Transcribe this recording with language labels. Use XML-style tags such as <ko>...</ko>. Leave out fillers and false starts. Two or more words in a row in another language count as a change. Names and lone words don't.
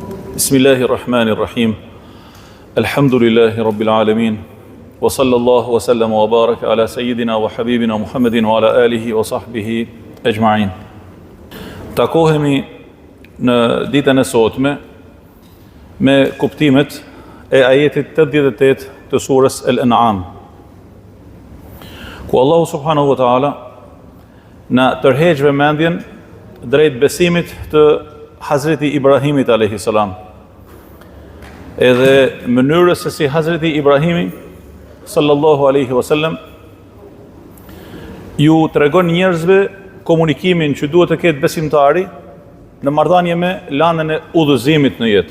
<ar>بسم الله الرحمن الرحيم. الحمد لله رب العالمين. وصلى الله وسلم وبارك على سيدنا وحبيبنا محمد وعلى آله وصحبه أجمعين.</ar> <sq>Takohemi në ditën e sotme me kuptimet e ajetit 88 të surës Al-An'am, ku Allahu</sq> <ar>سبحانه وتعالى</ar> <sq>na tërheq vëmendjen drejt besimit të Hazreti Ibrahimit a.s. Edhe mënyrës se si Hazreti Ibrahimi</sq> <ar>صلى الله عليه وسلم</ar> <sq>ju tregon njerëzve komunikimin që duhet të ketë besimtari në marrëdhënie me lanën e udhëzimit në jetë.</sq>